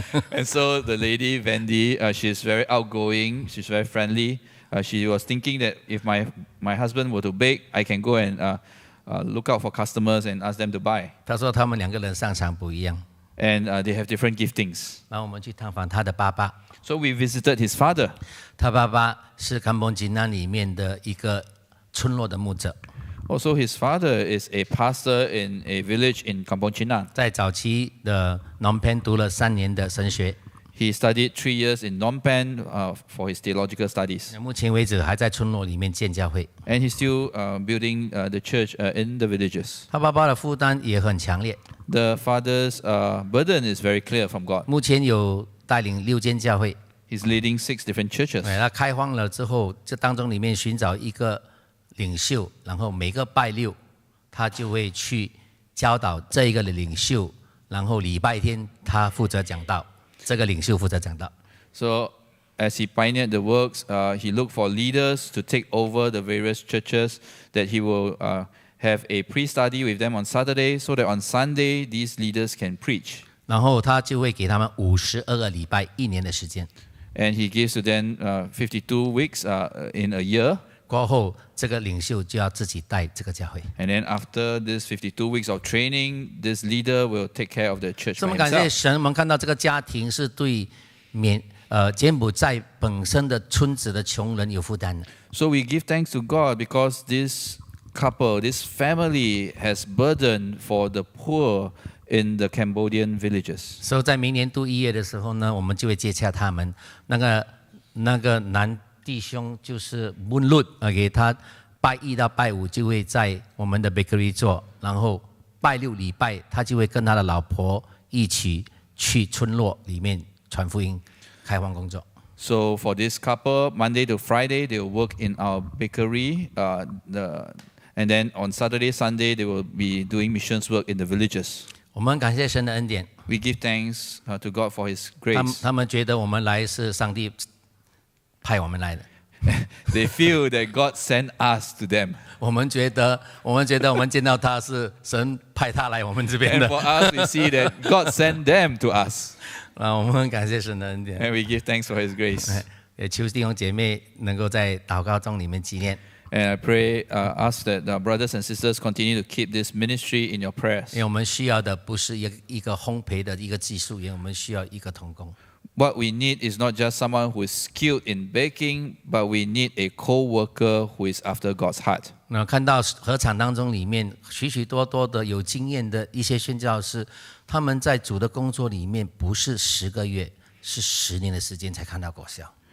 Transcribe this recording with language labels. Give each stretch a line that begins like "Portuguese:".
English: And so the lady Wendy, she's very outgoing, she's very friendly. She was thinking that if my husband were to bake, I can go and look out for customers and ask them to buy.
Chinese: 他说他们2个人擅长不一样。
English: And they have different giftings.
Chinese: 然后我们去探访他的爸爸。
English: So we visited his father.
Chinese: 他爸爸是甘榜金南里面的一个村落的牧者。
English: Also, his father is a pastor in a village in Kampong Chinak.
Chinese: 在早期的 Phnom Penh 读了3年的神学。
English: He studied 3 years in Phnom Penh for his theological studies.
Chinese: 目前为止还在村落里面建教会。
English: And he's still building the church in the villages.
Chinese: 他爸爸的负担也很强烈。
English: The father's burden is very clear from God.
Chinese: 目前有带领6间教会。
English: He's leading 6 different churches.
Chinese: 他开荒了之后，这当中里面寻找一个领袖，然后每个拜6，他就会去教导这一个领袖，然后礼拜天他负责讲道，这个领袖负责讲道。
English: So as he pioneered the works, he looked for leaders to take over the various churches that he will have a pre-study with them on Saturday, so that on Sunday these leaders can preach.
Chinese: 然后他就会给他们52个礼拜，1年的时间。
English: And he gives to them 52 weeks in a year.
Chinese: 过后，这个领袖就要自己带这个教会。
English: And then after this 52 weeks of training, this leader will take care of the church
Chinese: 这
English: by
Chinese: 么感谢
English: himself.
Chinese: 神，我们看到这个家庭是对柬埔寨本身的村子的穷人有负担的。
English: So we give thanks to God because this couple, this family has burden for the poor in the Cambodian villages.
Chinese: 所以在明年度1月的时候呢，我们就会接洽他们。那个男弟兄就是温律，给他拜1到拜5就会在我们的 bakery 做，然后拜6礼拜他就会跟他的老婆一起去村落里面传福音、开荒工作。
English: So for this couple, Monday to Friday, they will work in our bakery. And then on Saturday, Sunday, they will be doing missions work in the villages.
Chinese: 我们感谢神的恩典，
English: We give thanks to God for His grace.
Chinese: 他们觉得我们来是上帝派我们来的。
English: They feel that God sent us to them.
Chinese: 我们觉得我们见到他是神派他来我们这边
English: And
Chinese: 的。
English: for us, we see that God sent them to us.
Chinese: 我们感谢神的恩典，
English: And we give thanks for His grace.
Chinese: 也求弟兄姐妹能够在祷告中里面纪念。
English: And I pray, ask that our brothers and sisters continue to keep this ministry in your prayers.
Chinese: 因为我们需要的不是一个烘焙的一个技术员，我们需要一个同工。
English: What we need is not just someone who is skilled in baking, but we need a co-worker who is after God's heart.
Chinese: 那看到合场当中里面许许多多的有经验的一些宣教士，他们在主的工作里面不是10个月，是10年的时间才看到果效。